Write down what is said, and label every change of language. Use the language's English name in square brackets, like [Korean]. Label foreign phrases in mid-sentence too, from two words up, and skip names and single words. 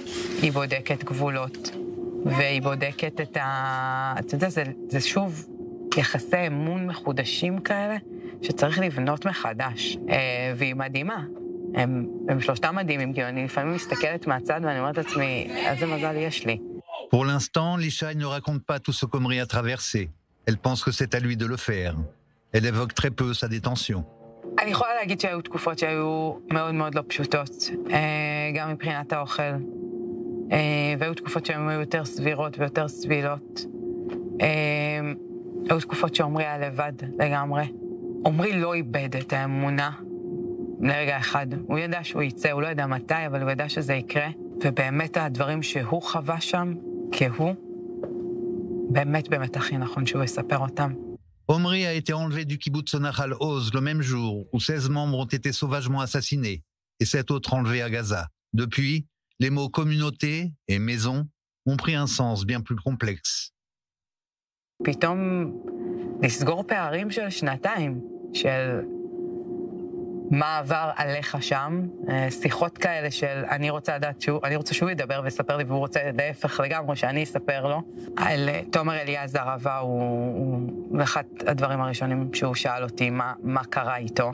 [Hebrew] היא בודקת גבולות. והיא בודקת את אתה יודע, זה שוב יחסי אמון מחודשים כאלה, שצריך לבנות מחדש. והיא מדהימה. הם 3 מדהימים, כי אני לפעמים מסתכלת מהצד ואני אומרת לעצמי, איזה מזל יש לי. [French] Pour l'instant, Lishaï ne raconte pas tout ce qu'Omri a traversé. Elle pense que c'est à lui de le faire. Elle évoque très peu sa détention. [Hebrew] אני יכולה להגיד שהיו תקופות שהיו מאוד מאוד לא פשוטות, גם מבחינת האוכל. והיו תקופות שהן היו יותר סבירות ויותר סבילות. היו תקופות שעומרי היה לבד לגמרי. עומרי לא איבד את האמונה לרגע אחד. הוא ידע שהוא יצא, הוא לא ידע מתי, אבל הוא ידע שזה יקרה. ובאמת הדברים שהוא חווה שם, כהוא, באמת הכי נכון שהוא יספר אותם. [French] Omri a été enlevé du kibbutz Nahal Oz le même jour où 16 membres ont été sauvagement assassinés et 7 autres enlevés à Gaza. Depuis, les mots communauté et maison ont pris un sens bien plus complexe. [Hebrew] פתאום לסגור פערים של שנתיים, של מה עבר עליך שם, שיחות כאלה של אני רוצה שהוא ידבר ויספר לי, והוא רוצה להפך לגמרי שאני אספר לו. על תומר אליעזר רבה הוא אחד הדברים הראשונים שהוא שאל אותי מה קרה איתו.